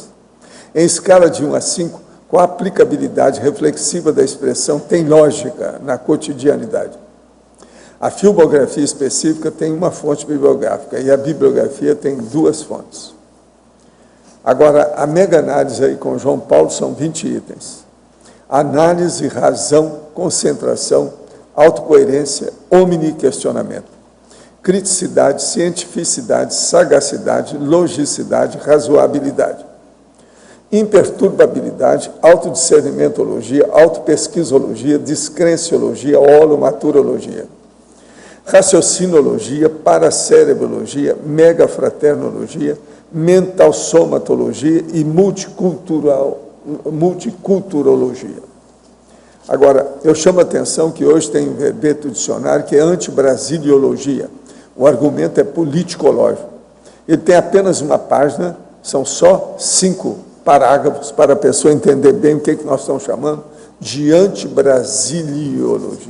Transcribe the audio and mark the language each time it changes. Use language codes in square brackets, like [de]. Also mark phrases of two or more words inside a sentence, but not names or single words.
[pt] Em escala de 1 a 5, qual a aplicabilidade reflexiva da expressão tem lógica na cotidianidade? A filmografia específica tem uma fonte bibliográfica e a bibliografia tem 2 fontes. Agora, a mega-análise aí com João Paulo são 20 itens. Análise, razão, concentração, autocoerência, omniquestionamento. Criticidade, cientificidade, sagacidade, logicidade, razoabilidade. Imperturbabilidade, autodiscernimentologia, autopesquisologia, descrenciologia, holomaturologia. Raciocinologia, paracerebrologia, megafraternologia, mentalsomatologia e multiculturologia. Agora, eu chamo a atenção que hoje tem um verbete do dicionário que é anti-brasiliologia. O argumento é politicológico. Ele tem apenas uma página, são só 5 parágrafos para a pessoa entender bem o que nós estamos chamando de anti-brasiliologia.